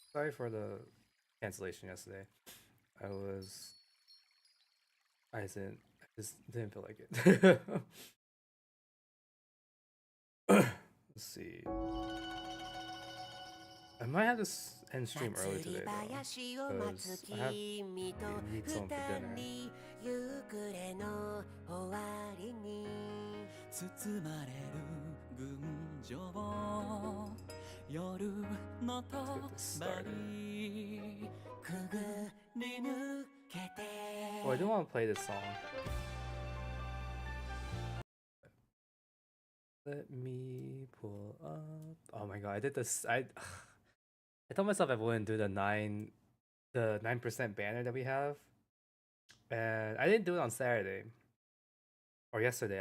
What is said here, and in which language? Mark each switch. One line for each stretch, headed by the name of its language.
English: Sorry for the cancellation yesterday. I just didn't feel like it. Let's see. I might have to end stream early today though, because I have need some for dinner.
Japanese: 包まれる群青夜のとばりくぐり抜けて
English: Oh, I do want to play this song. Let me pull up. Oh my god, I did this. I told myself I wouldn't do the 9% banner that we have, and I didn't do it on Saturday or yesterday.